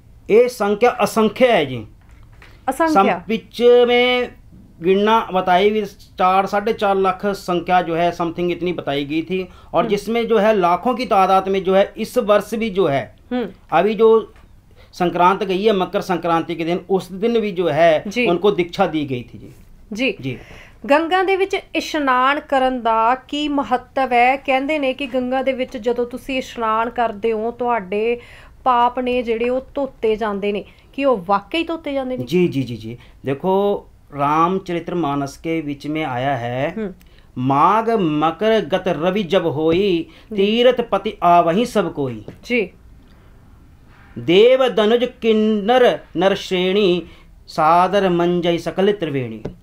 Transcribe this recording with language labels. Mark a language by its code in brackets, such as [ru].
[hi] ये संख्या असंख्य है जी, असंख्य। विच में गिनना बताई भी 4-4.5 लाख संख्या जो है समथिंग इतनी बताई गई थी। और जिसमें जो है लाखों की तादाद में जो है इस वर्ष भी जो है अभी जो संक्रांत गई है, मकर संक्रांति के दिन, उस दिन भी जो है उनको दीक्षा दी गई थी जी जी जी। [pa] गंगा ਦੇ ਵਿੱਚ ਇਸ਼ਨਾਨ ਕਰਨ ਦਾ ਕੀ ਮਹੱਤਵ ਹੈ? ਕਹਿੰਦੇ ਨੇ ਕਿ ਗੰਗਾ ਦੇ ਵਿੱਚ ਜਦੋਂ ਤੁਸੀਂ ਇਸ਼ਨਾਨ ਕਰਦੇ ਹੋ, ਤੁਹਾਡੇ ਪਾਪ ਨੇ ਜਿਹੜੇ ਉਹ ਧੋਤੇ ਜਾਂਦੇ ਨੇ। ਕਿ ਉਹ ਵਾਕਈ ਧੋਤੇ ਜਾਂਦੇ ਨੇ? जी जी जी जी। [hi] देखो, रामचरितमानस के बीच में आया है, माघ मकर गत रवि जब होई, तीर्थ पति आवहीं सब कोई जी। देव धनुज किन्नर नर श्रेणी, सादर मंजय सकल त्रिवेणी।